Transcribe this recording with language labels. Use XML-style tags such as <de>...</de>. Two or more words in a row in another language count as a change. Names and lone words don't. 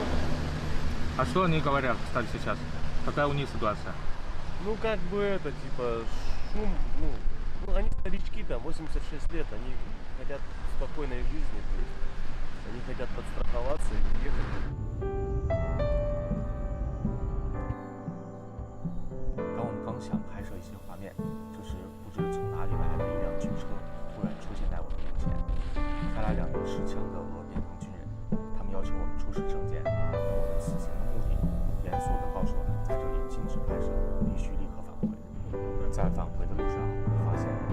<ru>А что они говорят, кстати, сейчас? Какая у них ситуация? Ну, как бы это, типа, шум, ну они старички, там, 86 лет, они хотят спокойной жизни, то есть они хотят подстраховаться и уехать.</ru> <zh>当我们刚想拍摄一些画面，就是不知从哪里来的一辆军车突然出现在我们面前，开来2名持枪的俄边防军人，他们要求我们出示证件，我们此行的目的，严肃地告诉我们在这里禁止拍摄，必须立刻返回。在返回的路上，我发现。</zh>